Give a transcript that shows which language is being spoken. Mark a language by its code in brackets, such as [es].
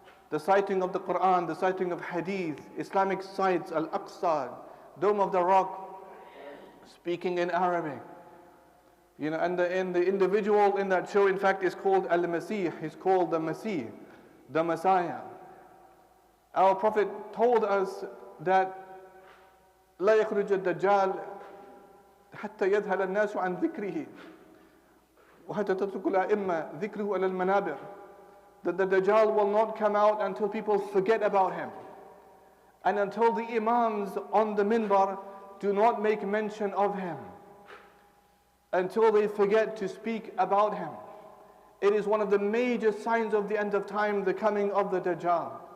[en] The citing of the Quran, the citing of Hadith, Islamic sites, Al-Aqsa, Dome of the Rock, speaking in Arabic. And the individual in that show, in fact, is called Al-Masih. He's called the Masih, the Messiah. Our Prophet told us that [ar] لا يخرج الدجال حتى يذهل الناس عن ذكره وحتى تترك الأئمة ذكره على المنابر. [en] That the Dajjal will not come out until people forget about him, and until the Imams on the minbar do not make mention of him, until they forget to speak about him. It is one of the major signs of the end of time, the coming of the Dajjal.